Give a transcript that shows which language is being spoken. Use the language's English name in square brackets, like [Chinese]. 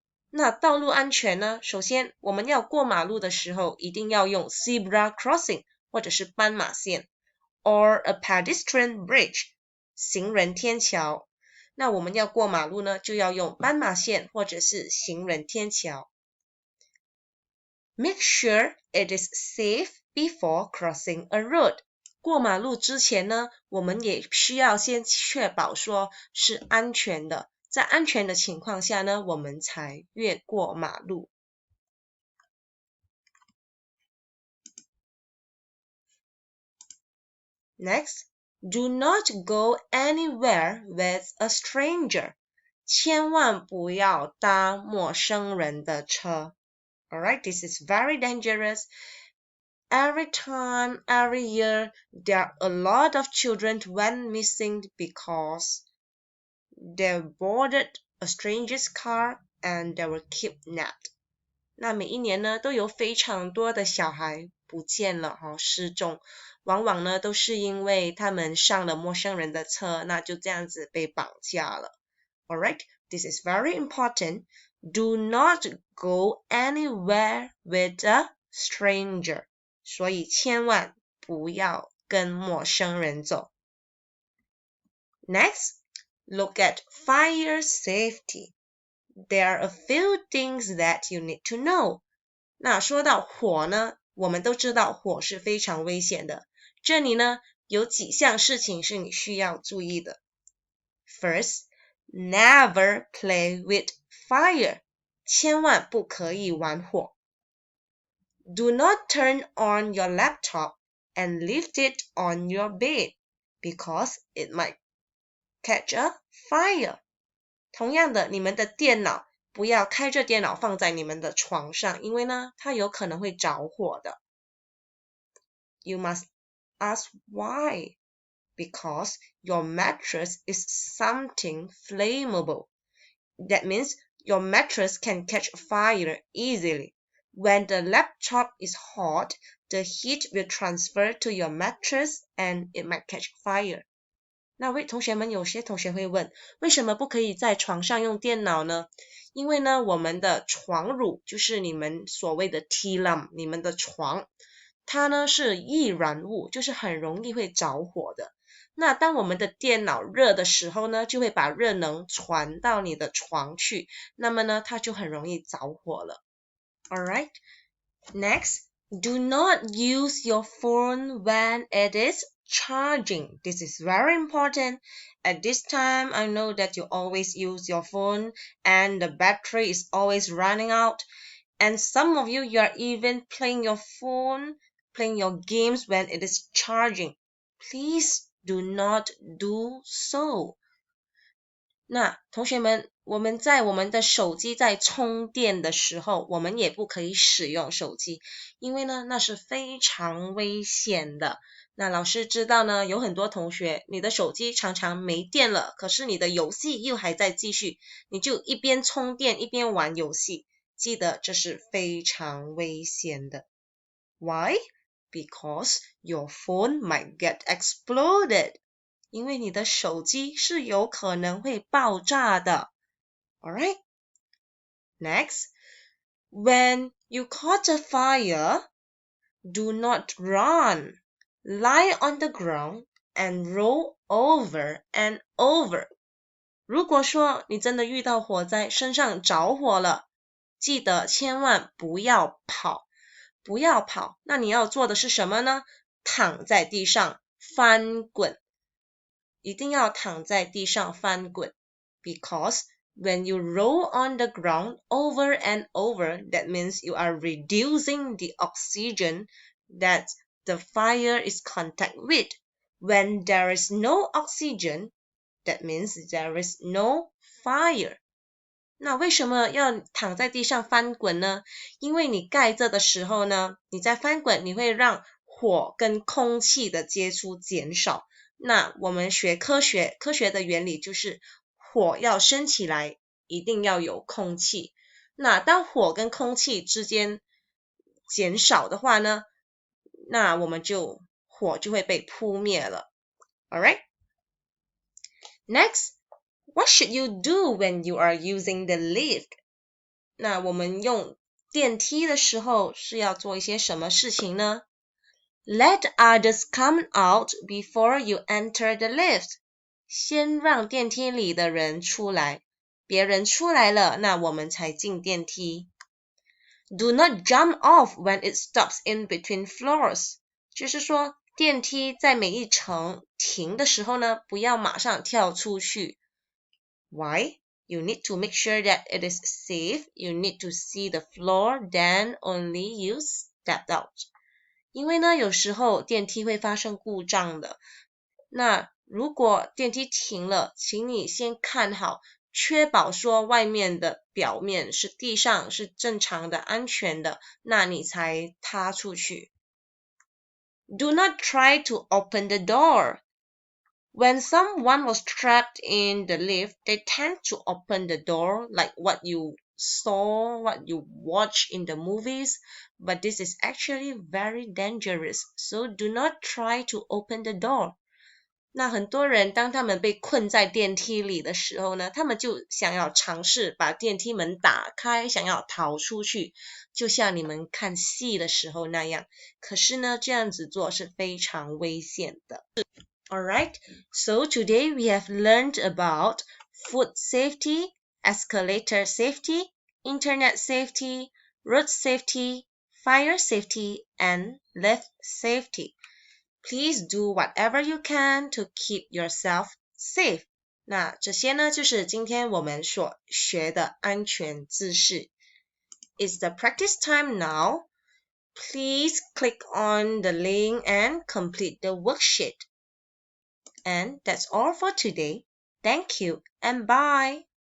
[Chinese] 那道路安全呢？首先，我们要过马路的时候，一定要用 zebra crossing 或者是斑马线 [English] or a pedestrian bridge [Chinese] 行人天桥。那我们要过马路呢，就要用斑马线或者是行人天桥。 [English] Make sure it is safe before crossing a road. [Chinese] 过马路之前呢，我们也需要先确保说是安全的，在安全的情况下呢，我们才越过马路。 [English] Next, do not go anywhere with a stranger. [Chinese] 千万不要搭陌生人的车。 [English] Alright, this is very dangerous. Every time, every year, there are a lot of children went missing because they boarded a stranger's car and they were kidnapped. [Chinese] 那每一年呢，都有非常多的小孩不见了失踪，往往呢都是因为他们上了陌生人的车，那就这样子被绑架了。 [English] Alright, this is very important. Do not go anywhere with a stranger. [Chinese] 所以千万不要跟陌生人走。 [English] Next, look at fire safety. There are a few things that you need to know. [Chinese] 那说到火呢，我们都知道火是非常危险的。这里呢，有几项事情是你需要注意的。 [English] First, never play with fire. [Chinese] 千万不可以玩火。 [English] Do not turn on your laptop and leave it on your bed because it might catch a fire. [Chinese] 同样的，你们的电脑不要开着电脑放在你们的床上，因为呢，它有可能会着火的。 [English] You must ask why. Because your mattress is something flammable. That means your mattress can catch fire easily. When the laptop is hot, the heat will transfer to your mattress and it might catch fire. [Chinese] 那同学们，有些同学会问，为什么不可以在床上用电脑呢？因为呢，我们的床褥就是你们所谓的 tilam， 你们的床，它呢是易燃物，就是很容易会着火的。那当我们的电脑热的时候呢，就会把热能传到你的床去，那么呢，它就很容易着火了。 [English] Alright, next, do not use your phone when it is charging. This is very important. At this time, I know that you always use your phone and the battery is always running out. And some of you, you are even playing your phone, playing your games when it is charging. Please do not do so. [Chinese] 那同学们，我们在我们的手机在充电的时候，我们也不可以使用手机，因为呢，那是非常危险的。那老师知道呢，有很多同学，你的手机常常没电了，可是你的游戏又还在继续，你就一边充电一边玩游戏，记得这是非常危险的。 [English] Why? Because your phone might get exploded. [Chinese] 因为你的手机是有可能会爆炸的。 [English] Alright? Next, when you caught a fire, do not run. Lie on the ground and roll over and over. [Chinese] 如果说你真的遇到火灾，身上着火了，记得千万不要跑，不要跑。那你要做的是什么呢？躺在地上翻滚。一定要躺在地上翻滚 [English] because when you roll on the ground over and over, that means you are reducing the oxygen that the fire is contact with. When there is no oxygen, that means there is no fire. [Chinese] 那为什么要躺在地上翻滚呢？因为你盖着的时候呢，你在翻滚，你会让火跟空气的接触减少。那我们学科学的原理就是火要升起来一定要有空气，那当火跟空气之间减少的话呢，那我们火就会被扑灭了。 [English] Alright? Next, what should you do when you are using the lift? [Chinese] 那我们用电梯的时候是要做一些什么事情呢？ [English] Let others come out before you enter the lift. [Chinese] 先让电梯里的人出来，别人出来了，那我们才进电梯。 [English] Do not jump off when it stops in between floors. [Chinese] 就是说，电梯在每一层停的时候呢，不要马上跳出去。 [English] Why? You need to make sure that it is safe. You need to see the floor, then only you step out. [Chinese] 因为呢，有时候电梯会发生故障的。那如果电梯停了，请你先看好，确保说外面的表面是地上是正常的、安全的，那你才踏出去。 [English] Do not try to open the door. When someone was trapped in the lift, they tend to open the door like what you saw, what you watch in the movies, but this is actually very dangerous, so do not try to open the door. [Chinese] 那很多人当他们被困在电梯里的时候呢，他们就想要尝试把电梯门打开，想要逃出去，就像你们看戏的时候那样。可是呢，这样子做是非常危险的。 [English] Alright, so today we have learned about food safety, escalator safety, internet safety, road safety, fire safety, and lift safety. Please do whatever you can to keep yourself safe. [Chinese] 那这些呢，就是今天我们所学的安全知识。 [English] It's the practice time now. Please click on the link and complete the worksheet. And that's all for today. Thank you and bye.